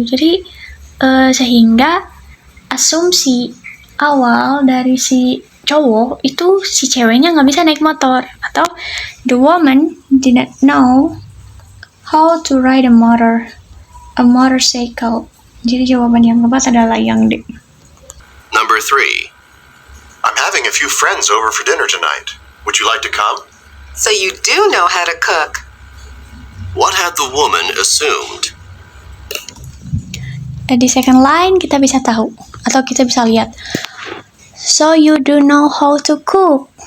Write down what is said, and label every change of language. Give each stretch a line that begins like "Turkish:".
Indonesian: Jadi sehingga asumsi awal dari si cowok itu si ceweknya nggak bisa naik motor, atau
English: the woman didn't know how to ride a motorcycle.
Indonesian: Jadi jawaban yang tepat adalah yang D.
English: Number 3. I'm having a few friends over for dinner tonight. Would you like to come? So you do know how to cook. What had the woman assumed?
Indonesian: Di second line kita bisa tahu atau kita bisa lihat.
English: So you do know how to cook.